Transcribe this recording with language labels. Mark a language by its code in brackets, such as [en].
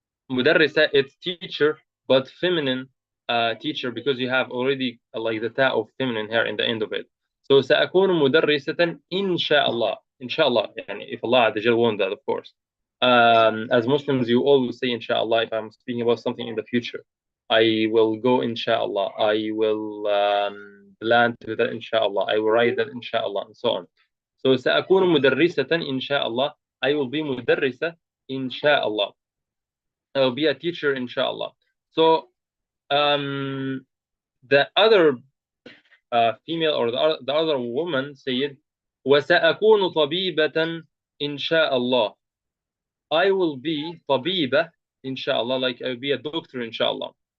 [en] مدرسة, it's teacher, but feminine teacher, because you have already like the ta of feminine here in the end of it. [ar] So سأكون مدرسة إن شاء الله. إن شاء الله, [en] يعني if Allah Azza want that, of course. As Muslims, you always say inshallah if I'm speaking about something in the future. I will go inshallah. I will plan to that inshallah. I will write that inshallah, and so on. [ar] So سأكون مدرسة إن شاء الله. [en] I will be [ar] مدرسة إن شاء الله. [en] I will be a teacher inshallah. So the other female, or the other woman said [ar] وسأكون طبيبة إن شاء الله. [en] I will be طبيبة inshallah, like I will be a doctor inshallah.